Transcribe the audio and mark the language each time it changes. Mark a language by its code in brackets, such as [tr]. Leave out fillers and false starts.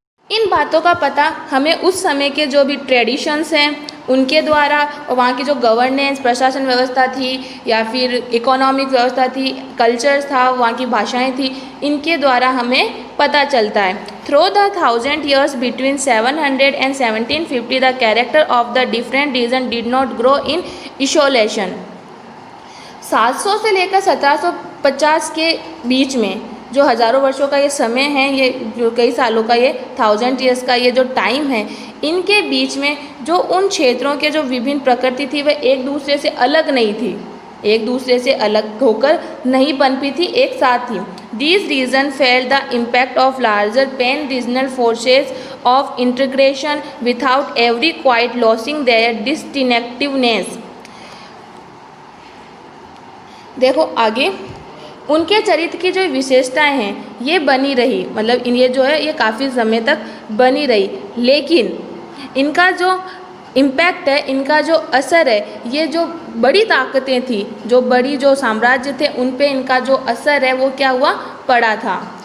[hi] इन बातों का पता हमें उस समय के जो भी ट्रेडिशंस हैं उनके द्वारा, और वहाँ की जो गवर्नेंस प्रशासन व्यवस्था थी या फिर इकोनॉमिक व्यवस्था थी, कल्चर्स था, वहाँ की भाषाएं थी, इनके द्वारा हमें पता चलता है। [en] Through the 1000 years between 700 and 1750 the character of the different region did not grow in isolation। [hi] 700 से लेकर 1750 के बीच में जो हज़ारों वर्षों का ये समय है, ये जो कई सालों का ये [en] 1000 years [hi] का ये जो टाइम है, इनके बीच में जो उन क्षेत्रों के जो विभिन्न प्रकृति थी वह एक दूसरे से अलग नहीं थी, एक दूसरे से अलग होकर नहीं पनपी थी, एक साथ थी। [en] These regions felt the impact of larger pan-regional forces of integration without every quite losing their distinctiveness। [hi] देखो आगे, उनके चरित्र की जो विशेषताएं हैं ये बनी रही, मतलब ये जो है ये काफ़ी समय तक बनी रही, लेकिन इनका जो इम्पैक्ट है, इनका जो असर है, ये जो बड़ी ताकतें थी, जो बड़ी जो साम्राज्य थे, उन पे इनका जो असर है वो क्या हुआ, पड़ा था।